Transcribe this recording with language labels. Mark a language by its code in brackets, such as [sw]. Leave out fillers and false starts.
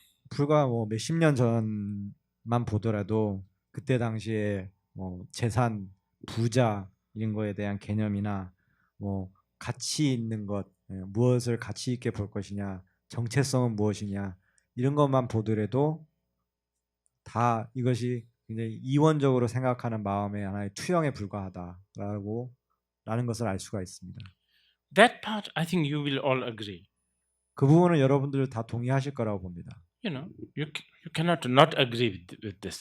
[ko] 불과 뭐 몇십 년 전만 보더라도 그때 당시에 재산, 부자 이런 거에 대한 개념이나 뭐 가치 있는 것, 무엇을 가치 있게 볼 것이냐, 정체성은 무엇이냐 이런 것만 보더라도 다 이것이 굉장히 이원적으로 생각하는 마음의 하나의 투영에 불과하다라는 것을 알 수가 있습니다. [en] That part, I think you will all agree. [ko] 그 부분은 여러분들 다 동의하실 거라고 봅니다. [en] You cannot not agree with this.